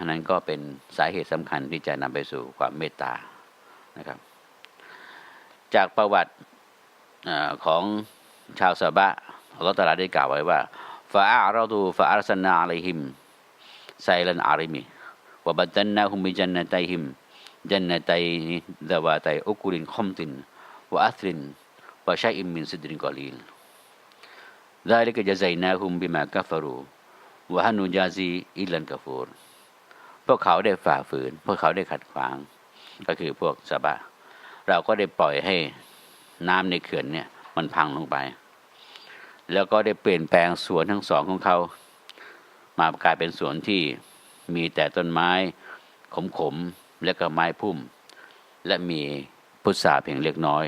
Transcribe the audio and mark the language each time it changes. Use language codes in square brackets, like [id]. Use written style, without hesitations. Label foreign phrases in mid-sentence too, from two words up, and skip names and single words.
[th] นั้นก็เป็นสาเหตุสำคัญที่จะนำไปสู่ความเมตตานะครับจากประวัติของชาวซาบะอัลเลาะห์ตะอาลาได้กล่าวไว้ว่า [ar] فأعرضوا فأرسلنا عليهم سيل العرم وبدلناهم بجنتيهم جنتين ذواتي أكل خ مط وأثل وشيء من سدر قليل ذلك جزيناهم بما كفروا وهل نجازي إلا الكفور [th] พวกเขาได้ฝ่าฝืนพวกเขาได้ขัดขวางก็คือพวกซาบะเราก็ได้ปล่อยให้น้ำในเขื่อนเนี่ยมันพังลงไปแล้วก็ได้เปลี่ยนแปลงสวน ทั้งสองของเขามากลายเป็นสวนที่มีแต่ต้นไม้ขมๆและก็ไม้พุ่มและมีพุทราเพียงเล็กน้อย